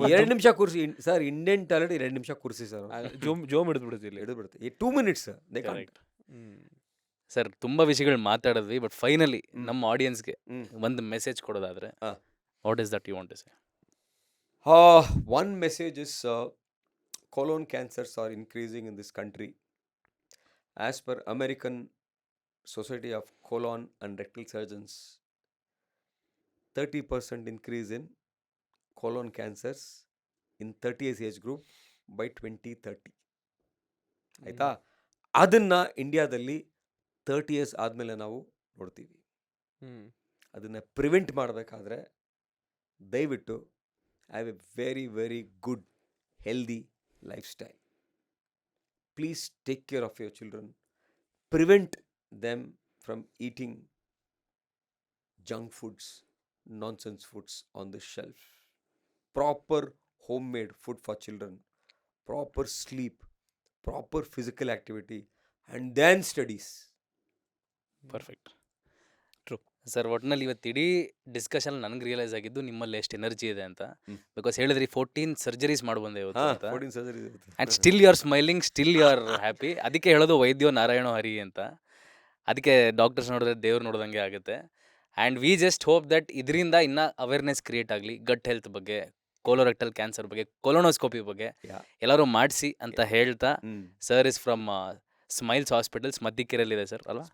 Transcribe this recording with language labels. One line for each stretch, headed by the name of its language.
Kannada: 2 ನಿಮಿಷ ಕೂರಿಸಿ sir. Indian toilet 2 ನಿಮಿಷ ಕೂರಿಸಿ ಸರ್. ಜೋಮ್ ಹಿಡಿದ್ಬಿಡುತ್ತೆ ಇಲ್ಲಿ, ಹಿಡಿದ್ಬಿಡುತ್ತೆ.
English: 2 minutes they can't.
Kannada: ಸರ್, ತುಂಬಾ ವಿಷಯಗಳು ಮಾತಾಡಿದ್ವಿ, ಬಟ್ ಫೈನಲಿ ನಮ್ಮ ಆಡಿಯನ್ಸ್ಗೆ ಒಂದು message ಕೊಡೋದಾದ್ರೆ
English: What is that you want to say? One message is colon cancers are increasing in this country. As per American Society of Colon and Rectal Surgeons, 30% increase in colon cancers in 30 years age group by 2030.
Kannada: ಆಯಿತಾ? ಅದನ್ನು ಇಂಡಿಯಾದಲ್ಲಿ 30 years ಆದಮೇಲೆ ನಾವು ನೋಡ್ತೀವಿ. ಅದನ್ನು prevent ಮಾಡಬೇಕಾದ್ರೆ ದಯವಿಟ್ಟು
English: Have a very very good healthy lifestyle. Please take care of your children. Prevent them from eating junk foods, nonsense foods on the shelf. Proper homemade food for children, proper sleep, proper physical activity, and then studies. Perfect. True sir.
Kannada: ಒಟ್ಟಿನಲ್ಲಿ ಇವತ್ತು ಇಡೀ discussion ನನಗೆ realise ಆಗಿದ್ದು ನಿಮ್ಮಲ್ಲಿ ಎಷ್ಟು energy ಇದೆ ಅಂತ. Because ಹೇಳಿದ್ರಿ 14 ಸರ್ಜರೀಸ್ ಮಾಡ್ಬಂದೆ ಇವತ್ತು ಅಂತ.
English: 14 surgeries. And still you are smiling, still you are happy.
Kannada: ಅದಕ್ಕೆ ಹೇಳೋದು ವೈದ್ಯೋ ನಾರಾಯಣೋ ಹರಿ ಅಂತ. ಅದಕ್ಕೆ ಡಾಕ್ಟರ್ಸ್ ನೋಡಿದ್ರೆ ದೇವ್ರು ನೋಡ್ದಂಗೆ ಆಗುತ್ತೆ.
English: and we just hope that
Kannada: ಇದರಿಂದ ಇನ್ನೂ ಅವೇರ್ನೆಸ್ ಕ್ರಿಯೇಟ್ ಆಗಲಿ ಗಟ್ ಹೆಲ್ತ್ ಬಗ್ಗೆ, ಕೋಲೋರೆಕ್ಟಲ್ ಕ್ಯಾನ್ಸರ್ ಬಗ್ಗೆ, ಕೊಲೋನೋಸ್ಕೋಪಿ ಬಗ್ಗೆ ಎಲ್ಲರೂ ಮಾಡಿಸಿ ಅಂತ ಹೇಳ್ತಾ, sir is from smiles hospitals ಮತ್ತಿಕೆರೆಯಲ್ಲಿದೆ sir ಅಲ್ವಾ?